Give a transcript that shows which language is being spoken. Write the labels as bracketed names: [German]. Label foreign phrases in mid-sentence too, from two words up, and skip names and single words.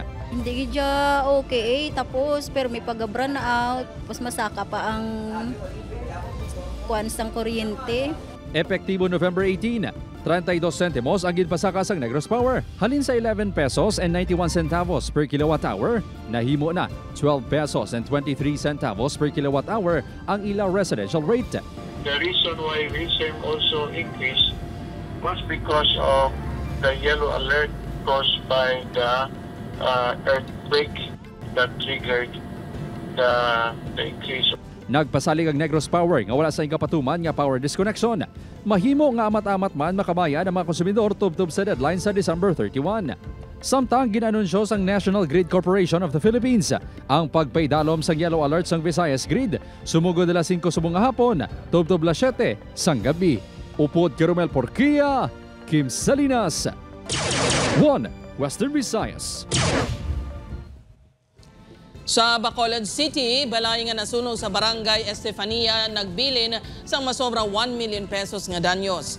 [Hiligaynon] Hindi gidya okay tapos pero may pag-burn out tapos masaka pa ang kuan sang kuryente. Epektibo November 18, 32 centimos ang ginpasaka sang Negros Power. Halin sa 11 pesos and 91 centavos [English] per kilowatt hour, [Hiligaynon] nahimo na 12 pesos and 23 centavos [English] per kilowatt hour [Hiligaynon] ang ila residential rate. [English] The reason why RISM also increased was because of the yellow alert caused by the earthquake that triggered the increase. [Hiligaynon] Nagpasalig ang Negros Power nga wala sa ingapatuman nga power disconnection. Mahimo nga amat-amat man makabaya ng mga konsumidor tubtob sa deadline sa December 31. Samtang ginanunsyo sang National Grid Corporation of the Philippines ang pagpaydalom sang yellow alert sang Visayas Grid. Sumugod alas 5 sa mga hapon, tubtob alas 7 sang gabi. Upod kay Romel Porquia, Kim Salinas, 1 Western Visayas. Sa Bacolod City, balay nga nasunog sa Barangay Estefania nagbilin sang masobra 1 million pesos nga danyos.